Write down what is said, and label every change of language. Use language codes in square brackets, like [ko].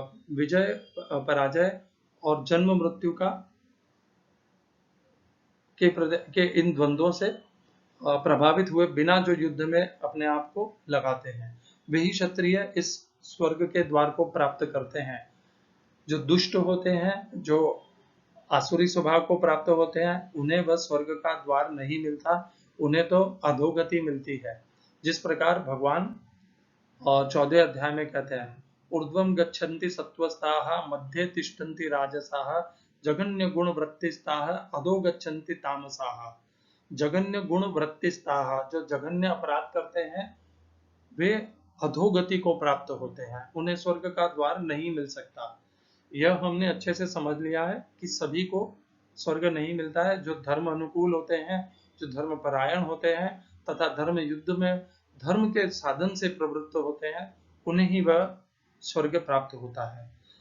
[hi] विजय पराजय और जन्म मृत्यु के इन द्वंद्वों से प्रभावित हुए बिना जो युद्ध में अपने आप को लगाते हैं, वही क्षत्रिय इस स्वर्ग के द्वार को प्राप्त करते हैं। जो दुष्ट होते हैं, जो आसुरी स्वभाव को प्राप्त होते हैं, उन्हें वह स्वर्ग का द्वार नहीं मिलता, उन्हें तो अधोगति मिलती है। जिस प्रकार भगवान 14वें अध्याय में कहते हैं, [sa] ऊर्ध्वं गच्छन्ति सत्त्वस्ताः मध्ये तिष्ठन्ति राजसाः जघन्य गुण वृत्तिस्ताः अधो गच्छन्ति तामसाः। जघन्य गुण वृत्तिस्ताः, [hi] जो जघन्य अपराध करते हैं वे अधोगति को प्राप्त होते हैं, उन्हें स्वर्ग का द्वार नहीं मिल सकता। यह हमने अच्छे से समझ लिया है कि सभी को स्वर्ग नहीं मिलता है। जो धर्म अनुकूल होते हैं, जो धर्म परायण होते हैं तथा धर्म युद्ध में धर्म के साधन से प्रवृत्त होते हैं, उन्हें ही वह स्वर्ग प्राप्त होता है।